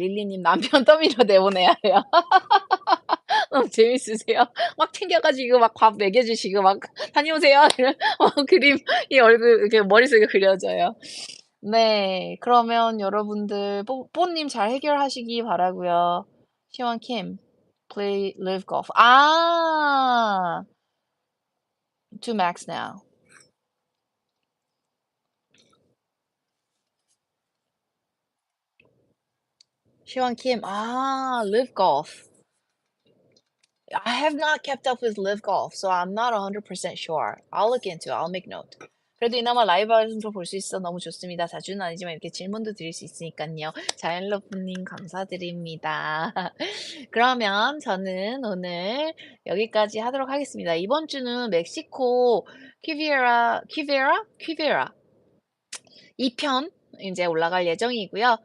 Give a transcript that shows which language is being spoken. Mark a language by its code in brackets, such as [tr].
[ko] 릴리님 남편 떠밀어 내보내야 해요. 너무 재밌으세요. 막 챙겨 가지고 막 밥 먹여 주시고 막 "다녀오세요." 이런 그림이 얼굴 이렇게 머릿속에 그려져요. 네. 그러면 여러분들 뽀님 잘 해결하시기 바라고요. [en] 시원 킴 play live golf. 아. To max now. 시원 킴. 아 live golf. I have not kept up with live golf, so I'm not 100% sure. I'll look into it. I'll make note. [ko] 그래도 이나마 라이브 방송 볼 수 있어서 너무 좋습니다. 자주는 아니지만 이렇게 질문도 드릴 수 있으니깐요. 자연러브님 감사드립니다. 그러면 저는 오늘 여기까지 하도록 하겠습니다. 이번 주는 멕시코 퀴베라 2편 인제 올라갈 예정이고요.